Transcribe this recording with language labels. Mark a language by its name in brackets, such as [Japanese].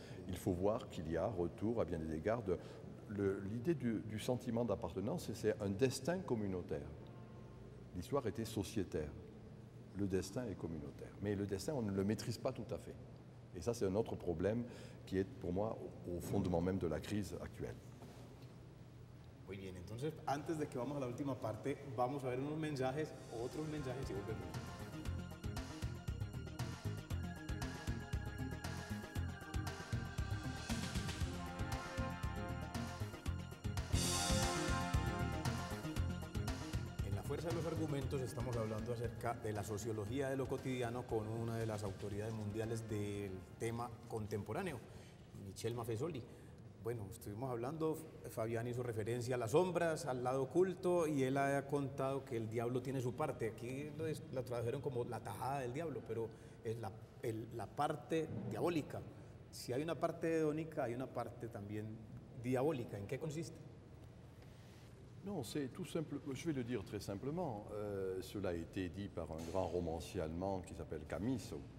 [French] Il faut voir qu'il y a retour, à bien des égards, l'idée du sentiment d'appartenance, c'est un destin communautaire. L'histoire était sociétaire. Le destin est communautaire. Mais le destin, on ne le maîtrise pas tout à fait. Et ça, c'est un autre problème qui est, pour moi, au fondement même de la crise actuelle. [Spanish] Muy bien, entonces, antes de que vamos a la última parte, vamos a ver unos mensajes, otros mensajes y volvemos. Fuerza de los Argumentos estamos hablando acerca de la sociología de lo cotidiano con una de las autoridades mundiales del tema contemporáneo, Michel Maffesoli. Bueno, estuvimos hablando, Fabián hizo referencia a las sombras, al lado oculto, y él ha contado que el diablo tiene su parte. Aquí la tradujeron como la tajada del diablo, pero es la parte diabólica. Si hay una parte hedónica, hay una parte también diabólica. ¿En qué consiste? [French] Non, c'est tout simple. Je vais le dire très simplement. Cela a été dit par un grand romancier allemand qui s'appelle Camus.